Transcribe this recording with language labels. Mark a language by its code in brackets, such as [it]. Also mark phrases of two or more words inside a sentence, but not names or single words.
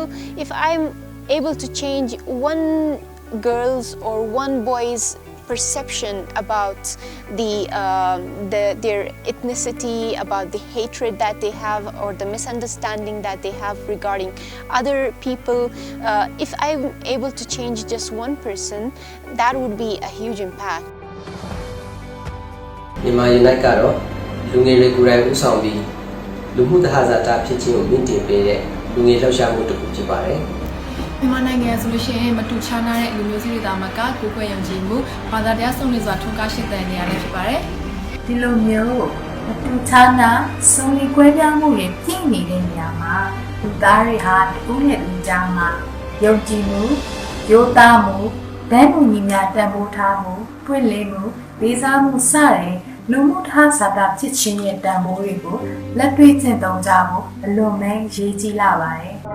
[en] If I'm able to change one girl's or one boy's perception about their ethnicity, about the hatred that they have or the misunderstanding that they have regarding other people, if I'm able to change just one person, that would be a huge impact. [my] Kenya Unite ကတော့လူငယ်တွေကိုယ်တိုင်ဦးဆောင်ပြီးလူမှုသဟဇာတဖြစ်ခြင်းကိုမြင့်တင်ပေးတဲ့လူငယ်လှုပ်ရှားမှုတစ်ခုဖြစ်ပါတယ်။ မြန်မာနိုင်ငံဆိုလို့ရှိရင်မတူခြားနားတဲ့လူမျိုးစုတွေသားမကကိုယ်ကွယ်ယုံကြည်မှုဘာသာတရားဆုံးလင်းစွာထွန်းကားရှင်းသန်နေရတဲ့ဖြစ်ပါတယ်။ဒီလိုမျိုးမတူခြားနားဆုံးလင်းကွဲပြားမှုတွေပြည့်နေတဲ့နေရာမှာလူသားတွေဟာတူးနဲ့လူကြားမှာယုံကြည်မှုရိုးသားမှုတန်းတူညီမျှတန်ဖိုးထားမှုပွင့်လင်းမှုလေးစားမှုစတဲ့လူမှုထားစာတာဖြစ်ခြင်းရဲ့တန်ဖိုးတွေကိုလက်တွေ့ကျင့်သုံးကြဖို့အလွန်ပဲရေးကြီးလာပါတယ်။